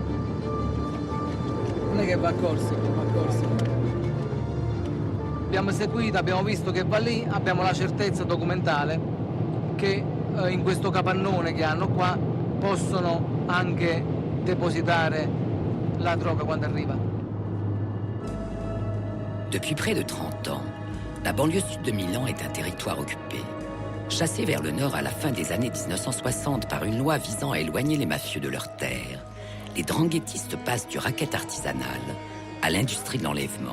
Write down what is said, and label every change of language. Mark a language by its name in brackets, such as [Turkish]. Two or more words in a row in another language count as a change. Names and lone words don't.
[Italian] Non è che va a corsi, Abbiamo seguito, abbiamo visto che va lì, abbiamo la certezza documentale che in questo capannone che hanno qua possono anche depositare la droga quando arriva. [French] Depuis près de 30 ans, la banlieue sud de Milan est un territoire occupé. Chassés vers le nord à la fin des années 1960 par une loi visant à éloigner les mafieux de leurs terres, les dranghettistes passent du racket artisanal à l'industrie de l'enlèvement.